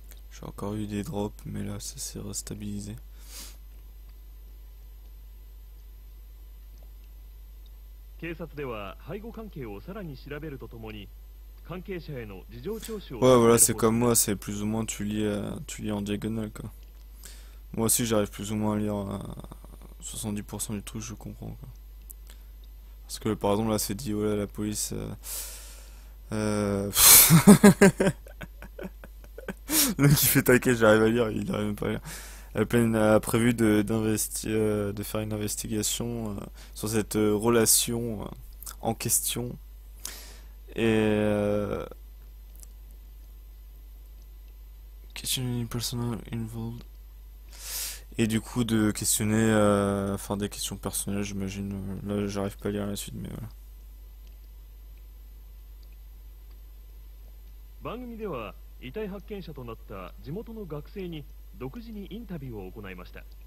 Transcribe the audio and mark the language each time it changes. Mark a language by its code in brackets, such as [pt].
[fr] J'ai encore eu des drops, mais là ça s'est restabilisé. [ja] 警察では背後関係をさらに調べるとともに関係者への事情聴取を [fr] Ouais, voilà, c'est comme moi, c'est plus ou moins tu lis en diagonale quoi. Moi aussi j'arrive plus ou moins à lire 70% du truc, je comprends quoi. Parce que par exemple là c'est dit, ouais, la police... Le mec qui fait taquet, j'arrive à lire, il arrive même pas à lire. A prévu de faire une investigation sur cette relation en question. Et... [en] questioning personal involved. [fr] Et du coup de questionner, enfin des questions personnelles, j'imagine. Là j'arrive pas à lire la suite, mais voilà. [ja] 番組では遺体発見者となった地元の学生に独自にインタビューを行いました。